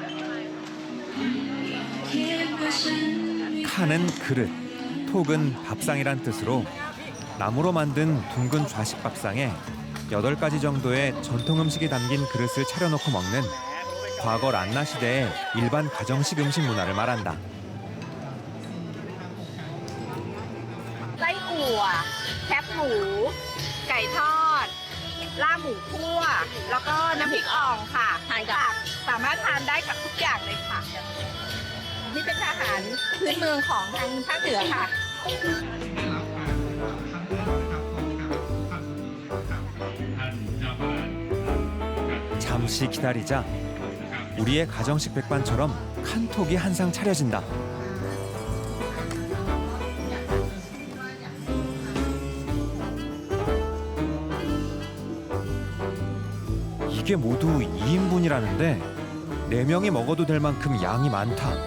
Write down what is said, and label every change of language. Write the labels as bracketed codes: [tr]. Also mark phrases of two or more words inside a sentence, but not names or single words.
[ko] 칸은 그릇, 톡은 밥상이란 뜻으로 나무로 만든 둥근 좌식 밥상에 8가지 정도의 전통 음식이 담긴 그릇을 차려놓고 먹는 과거 란나 시대의 일반 가정식 음식 문화를 말한다. [th] ไส้อั่วแคบหมูไก่ทอดลาบหมูคั่วแล้วก็น้ำพริกอ่องค่ะทานกับสามารถทานได้กับทุกอย่างเลยค่ะนี่เป็นอาหารพื้นเมืองของทางภาคเหนือค่ะ [ko] 잠시 기다리자 우리의 가정식 백반처럼 칸톡이 한 상 차려진다. 이게 모두 2인분이라는데 4명이 먹어도 될 만큼 양이 많다.